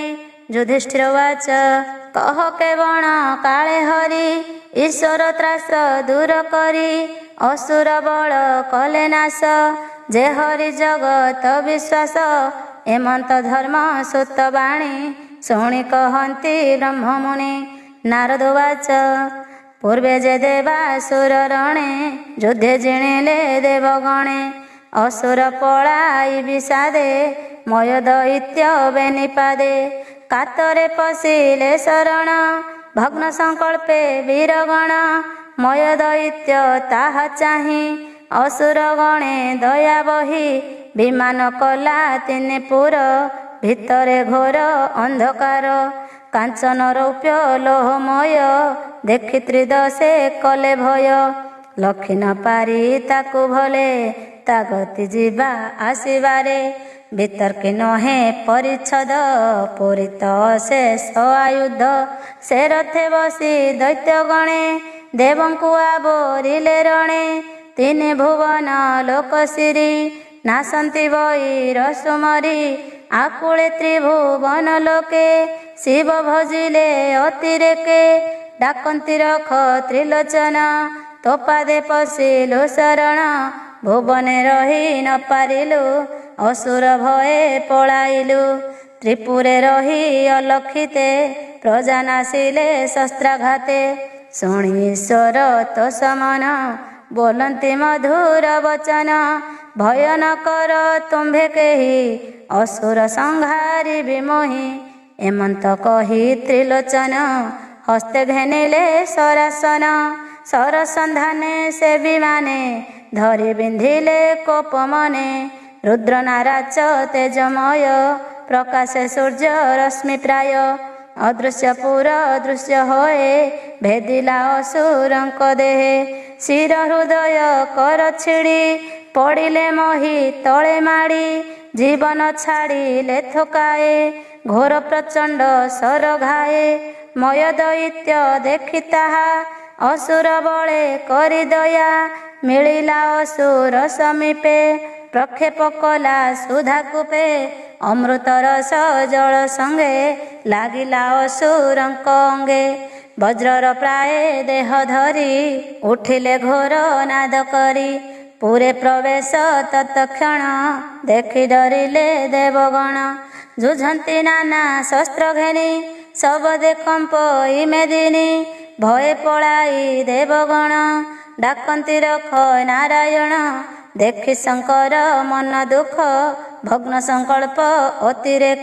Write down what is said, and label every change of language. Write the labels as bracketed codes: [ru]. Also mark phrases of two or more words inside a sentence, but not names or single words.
[or] ଯୁଧିଷ୍ଠିର ବାଚ କହ କେବଣ କାଳେ ହରି। ଈଶ୍ୱର ତ୍ରାସ ଦୂର କରି ଅସୁର ବଳ କଲେ ନାଶ। ଯେ ହରି ଜଗତ ବିଶ୍ୱାସ ଏମନ୍ତ ଧର୍ମ ସୁତ ବାଣୀ। ଶୁଣି କହନ୍ତି ବ୍ରହ୍ମ ମୁନି। ନାରଦ ବାଚ ପୂର୍ବେ ଯେ ଦେବାସୁର ରଣେ ଯୁଦ୍ଧେ ଜିଣିଲେ ଦେବଗଣେ। ଅସୁର ପଳାଇ ବିଷାଦେ ମୟ ଦୈତ୍ୟ ବେନିପାଦେ। କାତରେ ପଶିଲେ ଶରଣ ଭଗ୍ନ ସଂକଳ୍ପେ ବୀରଗଣ। ମୟ ଦୈତ୍ୟ ତାହା ଚାହିଁ ଅସୁର ଗଣେ ଦୟା ବହି। ବିମାନ କଲା ତିନି ପୁର ଭିତରେ ଘୋର ଅନ୍ଧକାର। କାଞ୍ଚନ ରୌପ୍ୟ ଲୋହମୟ ଦେଖି ତ୍ରିଦଶେ କଲେ ଭୟ। ଲଖି ନ ପାରି ତାକୁ ଭଲେ ତା ଗତି ଜୀବା ଆସିବାରେ। ବିତର୍କୀ ନହେ ପରିଚ୍ଛଦ ପୂରିତ ଶେଷ ଆୟୁଧ। ସେ ରଥେ ବସି ଦୈତ୍ୟ ଗଣେ ଦେବଙ୍କୁ ଆବରିଲେ ରଣେ। ତିନି ଭୁବନ ଲୋକ ସିରି ନାସନ୍ତି ବୈର ସୁମରି। ଆକୁଳେ ତ୍ରିଭୁବନ ଲୋକେ ଶିବ ଭଜିଲେ ଅତିରେକେ। ଡାକନ୍ତି ରଖ ତ୍ରିଲୋଚନ ତୋ ପାଦେ ପଶିଲୁ ଶରଣ। ଭୁବନେ ରହି ନ ପାରିଲୁ ଅସୁର ଭୟେ ପଳାଇଲୁ। ତ୍ରିପୁରେ ରହି ଅଲକ୍ଷିତେ ପ୍ରଜା ନାସିଲେ ଶସ୍ତ୍ରାଘାତେ। ଶୁଣି ଈଶ୍ୱର ତୋ ସମନ ବୋଲନ୍ତି ମଧୁର ବଚନ। ଭୟ ନ କର ତୁମ୍ଭେ କେହି ଅସୁର ସଂହାରି ବିମୋହି। ଏମନ୍ତ କହି ତ୍ରିଲୋଚନ ହସ୍ତେ ଘେନିଲେ ସରାସନ। ସରସନ୍ଧାନେ ସେ ବିମାନେ ଧରି ବିନ୍ଧିଲେ କୋପ ମନେ। ରୁଦ୍ର ନାରାଚ ତେଜମୟ ପ୍ରକାଶେ ସୂର୍ଯ୍ୟ ରଶ୍ମି ପ୍ରାୟ। ଅଦୃଶ୍ୟ ପୁର ଦୃଶ୍ୟ ହୋଏ ଭେଦିଲା ଅସୁରଙ୍କ ଦେହେ। ଶିର ହୃଦୟ କର ଛିଡ଼ି ପଡ଼ିଲେ ମୋହି ତଳେ ମାଡ଼ି। ଜୀବନ ଛାଡ଼ିଲେ ଥକାଏ ଘୋର ପ୍ରଚଣ୍ଡ ସର ଘାଏ। ମୟ ଦୈତ୍ୟ ଦେଖି ତାହା ଅସୁର ବଳେ କରି ଦୟା। ମିଳିଲା ଅସୁର ସମୀପେ ପ୍ରକ୍ଷେପ କଲା ସୁଧା କୂପେ। ଅମୃତ ରସ ଜଳ ସଙ୍ଗେ ଲାଗିଲା ଅସୁରଙ୍କ ଅଙ୍ଗେ। ବଜ୍ରର ପ୍ରାୟ ଦେହ ଧରି ଉଠିଲେ ଘୋର ନାଦ କରି। ପୁରେ ପ୍ରବେଶ ତତ୍କ୍ଷଣ ଦେଖି ଡରିଲେ ଦେବଗଣ। ଯୁଝନ୍ତି ନାନା ଶସ୍ତ୍ର ଘେନି ଶବଦେ କମ୍ପ ଇମେଦିନୀ। ଭୟ ପଳାଇ ଦେବଗଣ ଡାକନ୍ତି ରଖ ନାରାୟଣ। ଦେଖି ଶଙ୍କର ମନ ଦୁଃଖ ଭଗ୍ନ ସଂକଳ୍ପ ଅତିରେକ।